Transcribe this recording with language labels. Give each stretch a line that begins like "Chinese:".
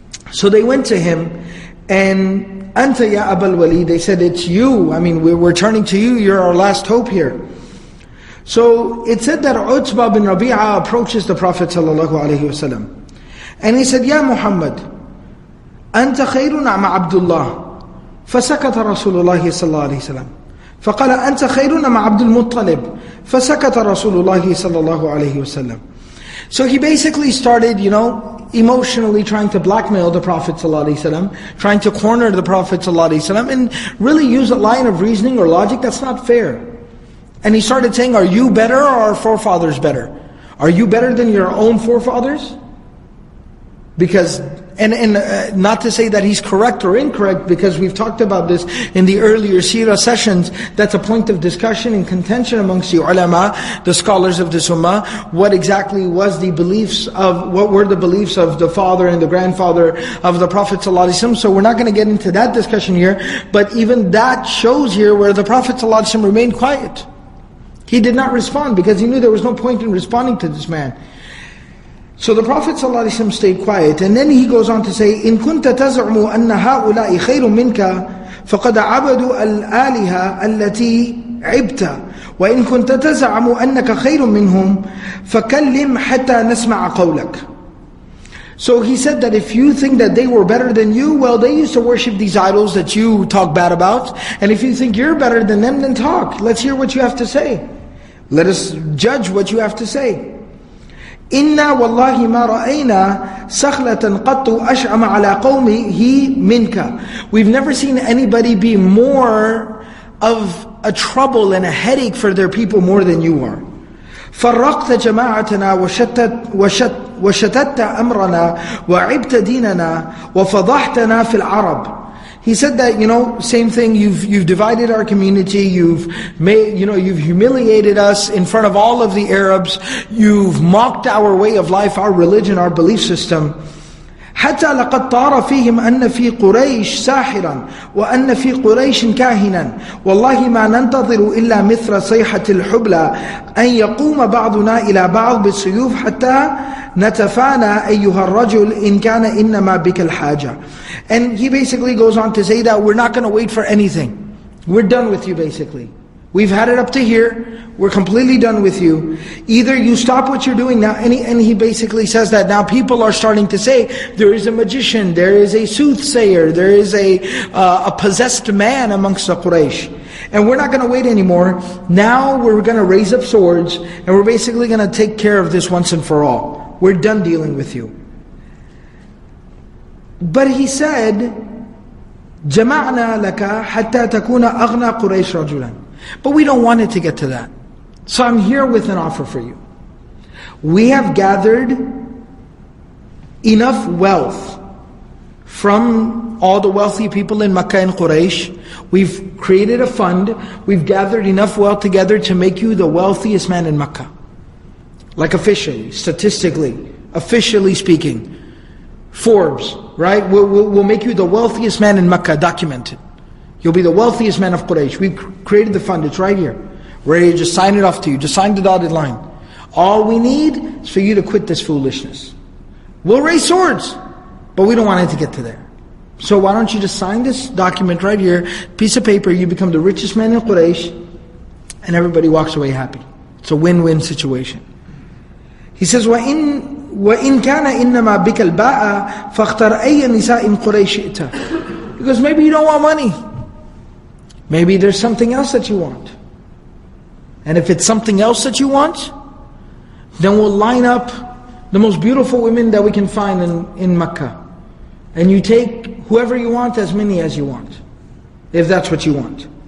English: So they went to him, and
Arabic: Anta ya Abul Walid,
English: they said, it's you. I mean, we're turning to you. You're our last hope here. So it said that Utba bin Rabi'ah approaches the Prophet ﷺ, and he said,
Arabic: Ya Muhammad, Anta khayrun ama Abdullah. Fasakata Rasulullah sallallahu alayhi wa sallam. فقال أنت خيرنا مع عبد المطلب فسكت رسول الله صلى الله عليه وسلم.
English: So he basically started, emotionally trying to blackmail the Prophet ﷺ, trying to corner the Prophet ﷺ, and really use a line of reasoning or logic that's not fair. And he started saying, are you better or are our forefathers better? Are you better than your own forefathers? Because, and not to say that he's correct or incorrect, because we've talked about this in the earlier Seerah sessions, that's a point of discussion and contention amongst the ulama, the scholars of this ummah, what exactly was the beliefs of, what were the beliefs of the father and the grandfather of the Prophet ﷺ. So we're not going to get into that discussion here, but even that shows here where the Prophet ﷺ remained quiet. He did not respond because he knew there was no point in responding to this man. So the Prophet ﷺ stayed quiet, and then he goes on to say,
Arabic: إِن كُنْتَ تَزْعُمُ أَنَّ هَؤُلَاءِ خَيْرٌ مِنْكَ فَقَدْ عَبَدُوا الْآلِهَةَ الَّتِي عِبْتَ وَإِن كُنْتَ تَزْعُمُ أَنَّكَ خَيْرٌ مِنْهُمْ فَكَلِّمْ حَتَّى نَسْمَعَ قَوْلَكَ.
English: So he said that if you think that they were better than you, well, they used to worship these idols that you talk bad about, and if you think you're better than them, then talk. Let's hear what you have to say. Let us judge what you have to say.
Arabic: إِنَّا وَاللَّهِ مَا رَأَيْنَا سَخْلَةً قَطُّ أَشْعَمَ عَلَىٰ قَوْمِهِ مِنْكَ.
English: We've never seen anybody be more of a trouble and a headache for their people more than you are.
Arabic: فَرَّقْتَ جَمَاعَتَنَا وَشَتَتَّ أَمْرَنَا وَعِبْتَ دِينَنَا وَفَضَحْتَنَا فِي الْعَرَبِ.
English: He said that, same thing, you've divided our community, you've humiliated us in front of all of the Arabs, you've mocked our way of life, our religion, our belief system.
Arabic: حتى لقد طار فيهم أن في قريش ساحرا وأن في قريش كاهنا والله ما ننتظر إلا مثل صيحة الحبلى أن يقوم بعضنا إلى بعض بالسيوف حتى نتفانى أيها الرجل إن كان إنما بك الحاجة.
English: And he basically goes on to say that we're not going to wait for anything. We're done with you basically. We've had it up to here. We're completely done with you. Either you stop what you're doing now, and he basically says that now people are starting to say, there is a magician, there is a soothsayer, there is a possessed man amongst the Quraysh. And we're not going to wait anymore. Now we're going to raise up swords, and we're basically going to take care of this once and for all. We're done dealing with you. But he said,
Arabic: جَمَعْنَا لَكَ حَتَّى تَكُونَ أَغْنَى قُرَيْشْ رَجُلًا.
English: But we don't want it to get to that. So I'm here with an offer for you. We have gathered enough wealth from all the wealthy people in Makkah and Quraysh. We've created a fund. We've gathered enough wealth together to make you the wealthiest man in Makkah. Like officially, statistically, officially speaking. Forbes, right? We'll make you the wealthiest man in Makkah, documented. You'll be the wealthiest man of Quraysh. We've created the fund, it's right here. We're ready to just sign it off to you. Just sign the dotted line. All we need is for you to quit this foolishness. We'll raise swords, but we don't want it to get to there. So why don't you just sign this document right here, piece of paper, you become the richest man in Quraysh, and everybody walks away happy. It's a win-win situation. He says,
Arabic: وَإِن كَانَ إِنَّمَا بِكَ الْبَاءَ فَاخْتَرْ أَيَّ نِسَاءٍ قُرَيْشِ إِئْتَ.
English: Because maybe you don't want money. Maybe there's something else that you want. And if it's something else that you want, then we'll line up the most beautiful women that we can find in Makkah. And you take whoever you want, as many as you want, if that's what you want.